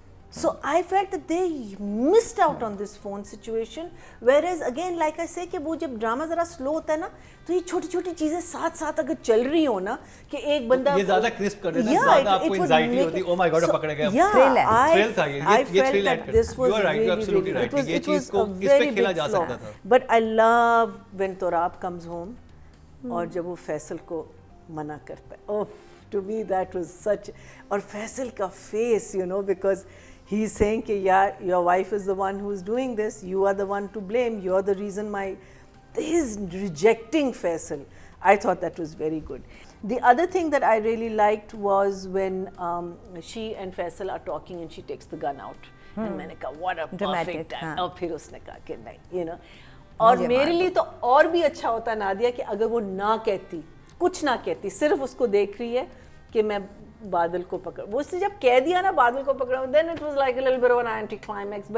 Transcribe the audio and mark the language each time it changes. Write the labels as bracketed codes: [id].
[ur] So I felt that they missed out on this phone situation, whereas again like I say کہ وہ جب drama ذرا سلو ہوتا ہے نا تو یہ چھوٹی چھوٹی چیزیں ساتھ ساتھ اگر چل رہی ہو نا کہ ایک بندہ یہ زیادہ کرسپ کر دیتا ہے, زیادہ آپ کو انزائٹی ہوتی ہے, او مائی گاڈ پکڑے گئے, تھرل تھا یہ تھرل ایڈ کرتا ہے. You are right, you are absolutely right, یہ چیز کو اس پہ کھیلا جا سکتا تھا. [en] But I love when Torab comes home اور جب وہ فیصل کو منع کرتا ہے, oh to me that was such, اور فیصل کا face, you know, because he is saying کہ یار your wife is the one who is doing this, you are the one to blame, you are the reason my, his rejecting Faisal, I thought that was very good. The other thing that I really liked was when she and Faisal are talking and she takes the gun out, and میں نے کہا what a perfect time, اور پھر اس نے کہا کہ نہیں, you know, اور میرے لیے تو اور بھی اچھا ہوتا نادیہ کہ اگر وہ نہ کہتی, کچھ نہ کہتی, صرف اس کو دیکھ رہی ہے کہ میں بادل کو پکڑ, وہ اس نے جب کہہ دیا نا بادل کو پکڑا, then it was like a little bit of an anti climax.